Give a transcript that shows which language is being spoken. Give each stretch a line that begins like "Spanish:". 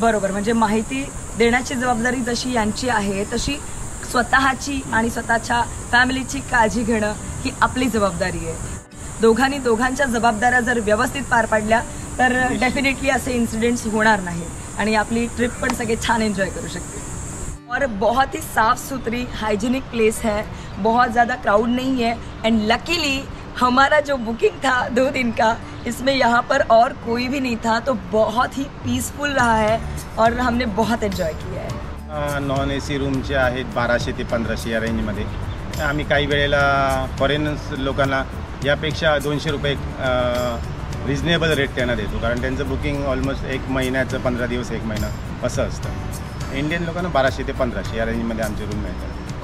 Marathi: बरोबर, म्हणजे माहिती देण्याची जबाबदारी जशी यांची आहे तशी स्वतःची आणि स्वतःच्या फॅमिलीची काळजी घेणं ही आपली जबाबदारी आहे। दोघांच्या जबाबदाऱ्या जर व्यवस्थित पार पाडल्या तर डेफिनेटली असे इन्सिडेंट्स होणार नाही आणि आपली ट्रिप पण सगळे छान एंजॉय करू शकते।
Hindi: और बहुत ही साफ सुथरी हाइजीनिक प्लेस है, बहुत ज़्यादा क्राउड नहीं है एंड लकीली हमारा जो बुकिंग था 2 दिन का इसमें यहाँ पर और कोई भी नहीं था, तो बहुत ही पीसफुल रहा है और हमने बहुत एंजॉय किया है।
Marathi: नॉन AC रूमचे आहेत 1200 ते 1500 या रेंजमध्ये। आम्ही काही वेळेला फॉरेनर्स लोकांना यापेक्षा 200 रुपये रिजनेबल रेट त्यांना देतो, कारण त्यांचं बुकिंग ऑलमोस्ट 1 महिन्याचं 15 दिवस 1 महिना असं असतं। इंडियन लोकांना 1200 ते 1500 या रेंजमध्ये आमचे रूम मिळतात।